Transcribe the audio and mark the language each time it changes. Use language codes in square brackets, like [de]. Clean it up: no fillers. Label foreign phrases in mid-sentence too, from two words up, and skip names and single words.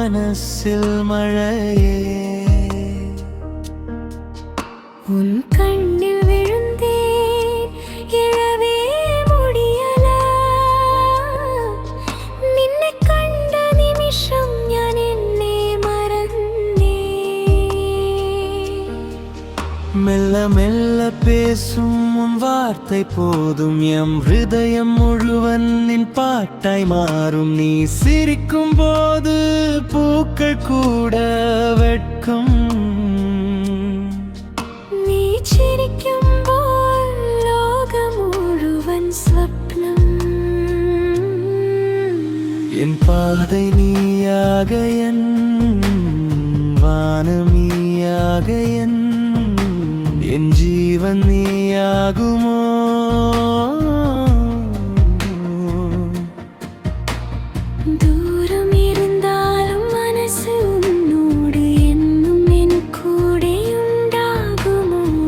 [ta] மனசில் மழையே உன் கண்ணில் விழுந்தேன் எழவே முடியல [ml] നിന്നെ കണ്ട നിമിഷം ഞാൻ എന്നെ മറന്നേ [ta] மெல்ல மெல்ல பேசும் உன் வார்த்தை போதும் [ml] എൻ ഹൃദയം മുഴുവൻ നിൻ പാട്ടായ് മാറും [ta] நீ சிரிக்கும் போது பூக்கள் கூட வெட்கும் [ml] നീ ചിരിക്കുമ്പോൾ ലോകം മുഴുവൻ സ്വപ്നം [ta] என் பாதை நீயாக என் வானமியாக என் ஜீவன் நீயாகுமோ [ml] ദൂരം ഇരുന്നാലും മനസ്സ് ഉന്നോട് എന്നും എൻ കൂടെയുണ്ടാകുമോ